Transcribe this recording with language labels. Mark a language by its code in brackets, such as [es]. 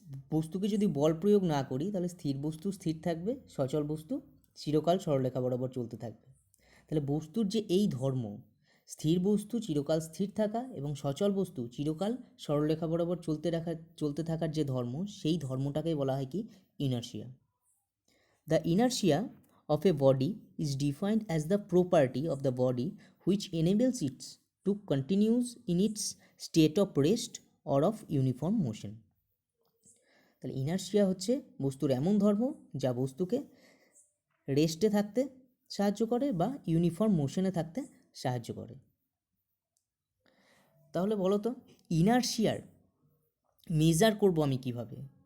[bn] বস্তুকে যদি বল প্রয়োগ না করি তাহলে স্থির বস্তু স্থির থাকবে, সচল বস্তু চিরকাল সরলরেখা বরাবর চলতে থাকবে। তাহলে বস্তুর যে এই ধর্ম, স্থির বস্তু চিরকাল স্থির থাকা এবং সচল বস্তু চিরকাল সরলরেখা বরাবর চলতে থাকার যে ধর্ম, সেই ধর্মটাকেই বলা হয় কি? Inertia. [en] The inertia of a body is defined as the property of the body which enables it to continue in its state of rest or of uniform motion. [bn] তাহলে ইনারশিয়া হচ্ছে বস্তুর এমন ধর্ম যা বস্তুকে রেস্টে থাকতে সাহায্য করে বা ইউনিফর্ম মোশনে থাকতে সাহায্য করে। তাহলে বলো তো ইনারশিয়ার মেজার করব আমি কিভাবে?